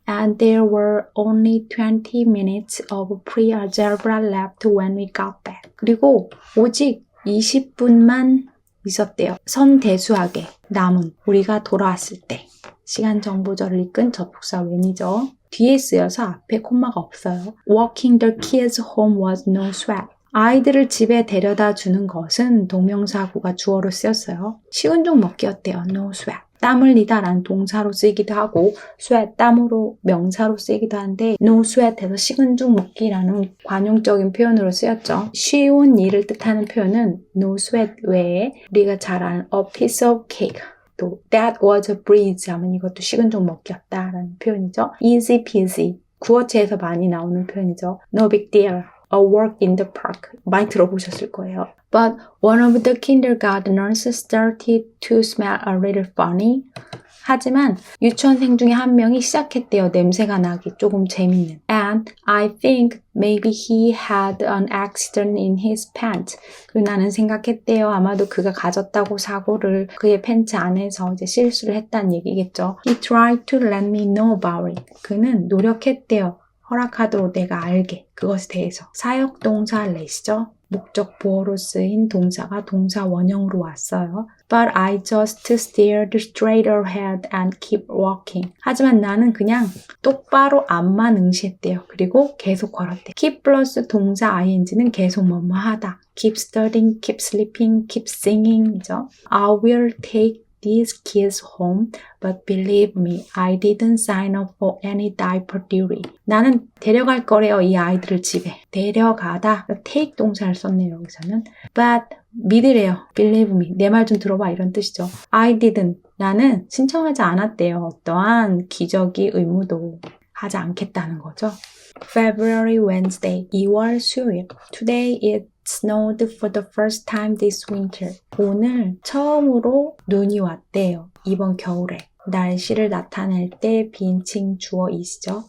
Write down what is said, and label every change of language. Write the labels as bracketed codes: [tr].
[en] And there were only 20 minutes of pre-algebra left when we got back. [ko] 그리고 오직 20분만 있었대요. 선대수학에 남은 우리가 돌아왔을 때. 시간 정보절을 이끈 접속사 when이죠. 뒤에 쓰여서 앞에 콤마가 없어요. [en] Walking the kids home was no sweat. [ko] 아이들을 집에 데려다 주는 것은 동명사구가 주어로 쓰였어요. 식은 죽 먹기였대요. [en] No sweat. [ko] 땀 흘리다 라는 동사로 쓰이기도 하고 sweat, 땀으로 명사로 쓰이기도 하는데 [en] no sweat [ko] 에서 식은 죽 먹기라는 관용적인 표현으로 쓰였죠. 쉬운 일을 뜻하는 표현은 no sweat 외에 우리가 잘 아는 [en] a piece of cake, [ko] 또 [en] that was a breeze [ko] 하면 이것도 식은 죽 먹기였다라는 표현이죠. [en] easy peasy, [ko] 구어체에서 많이 나오는 표현이죠. [en] no big deal. A walk in the park. [ko] 많이 들어보셨을 거예요. [en] But one of the kindergartners started to smell a little funny. [ko] 하지만 유치원생 중에 한 명이 시작했대요. 냄새가 나기 조금 재밌는. [en] And I think maybe he had an accident in his pants. [ko] 그리고 나는 생각했대요. 아마도 그가 가졌다고 사고를 그의 팬츠 안에서 이제 실수를 했다는 얘기겠죠. [en] He tried to let me know about it. [ko] 그는 노력했대요. 허락하도록 내가 알게. 그것에 대해서. 사역동사 let이죠. 목적 보어로 쓰인 동사가 동사 원형으로 왔어요. [en] But I just stared straight ahead and keep walking. [ko] 하지만 나는 그냥 똑바로 앞만 응시했대요. 그리고 계속 걸었대. keep 플러스 동사 ing는 계속 뭐뭐 하다. [en] keep studying, keep sleeping, keep singing 이죠. I will take these kids home, but believe me, I didn't sign up for any diaper duty. [ko] 나는 데려갈 거래요, 이 아이들을 집에. 데려가다, take 동사를 썼네요, 여기서는. But 믿으래요, [en] believe me, [ko] 내 말 좀 들어봐 이런 뜻이죠. [en] I didn't, [ko] 나는 신청하지 않았대요. 어떠한 기저귀 의무도 하지 않겠다는 거죠. [en] February Wednesday, [ko] 2월 수요일. [en] Today it snowed for the first time this winter. [ko] 오늘 처음으로 눈이 왔대요. 이번 겨울에. 날씨를 나타낼 때 비인칭 주어 is죠.